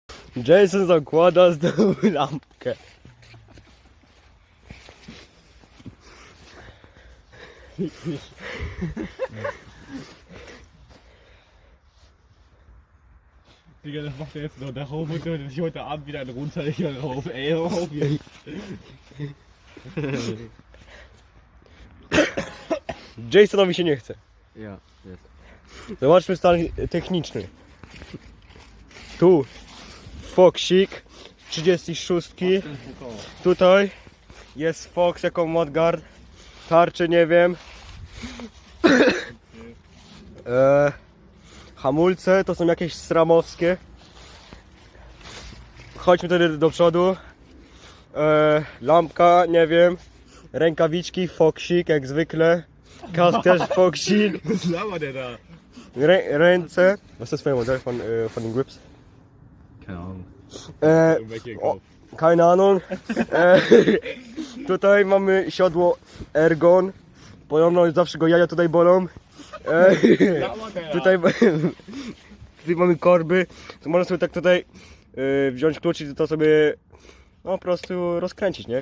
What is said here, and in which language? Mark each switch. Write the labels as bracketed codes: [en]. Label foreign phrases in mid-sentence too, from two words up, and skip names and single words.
[pl] Jason zakłada znowu lampkę. [de] Digga, das macht er jetzt noch darauf und sich heute Abend wieder einen Runterlicher drauf. Ey, hör auf jetzt. [pl] Jasonowi się nie chce. Ja, jest. Zobaczmy stan techniczny. Tu Foxik 36. Tutaj jest Fox jako Modgard. Tarczy nie wiem. Hamulce to są jakieś sramowskie. Chodźmy wtedy do przodu. Lampka, nie wiem. Rękawiczki, Foxik jak zwykle. Kask też Foxik. [de] Was labert der da? [pl] Ręce. [de] Was ist das für ein Modell von den Grips? Keine Ahnung. Welche O, keine Ahnung. [pl] Tutaj mamy siodło Ergon. Podobno zawsze go jaja tutaj bolą. Tutaj, tutaj mamy korby. To można sobie tak tutaj wziąć klucz i to sobie no, po prostu rozkręcić, nie?